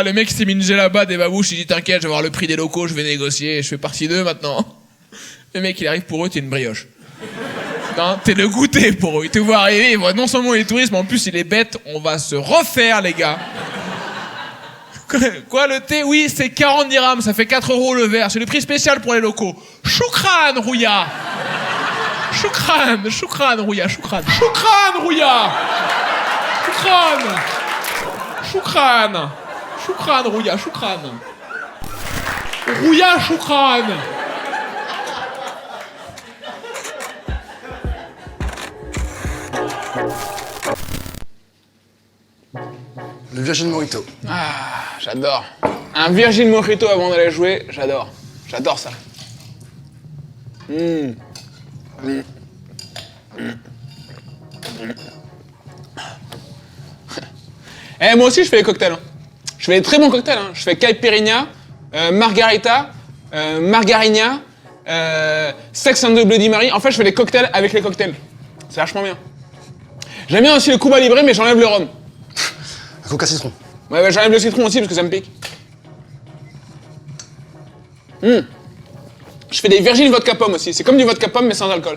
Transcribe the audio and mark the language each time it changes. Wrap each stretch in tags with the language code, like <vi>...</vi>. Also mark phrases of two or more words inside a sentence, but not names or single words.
<fr>Le mec s'est mis une djellaba, des babouches, il dit t'inquiète, je vais avoir le prix des locaux, je vais négocier, je fais partie d'eux maintenant. Le mec, il arrive pour eux, t'es une brioche. Non, t'es le goûter pour eux. Il te voit arriver, il voit non seulement les touristes, mais en plus il est bête. On va se refaire, les gars. Quoi, le thé? Oui, c'est 40 dirhams, ça fait 4 € le verre. C'est le prix spécial pour les locaux. Choukran, Rouya. Choukran, Rouya, choukran. Choukran, Rouya. Choukran, Rouya, choukran. Rouya, choukran. Le Virgin Mojito. Ah, j'adore. Un Virgin Mojito avant d'aller jouer, j'adore. J'adore ça. Eh, moi aussi, je fais des cocktails. Hein. Je fais des très bons cocktails. Hein. Je fais caipirinha, margarita, margarina,</fr> <en>Sex and the Bloody Mary.</en> <fr>En fait, je fais des cocktails avec les cocktails. C'est vachement bien. J'aime bien aussi le Cuba Libre, mais j'enlève le rhum. Un Coca citron. Ouais, j'enlève le citron aussi parce que ça me pique. Je fais des Virgin vodka pomme aussi. C'est comme du vodka pomme mais sans alcool.</fr>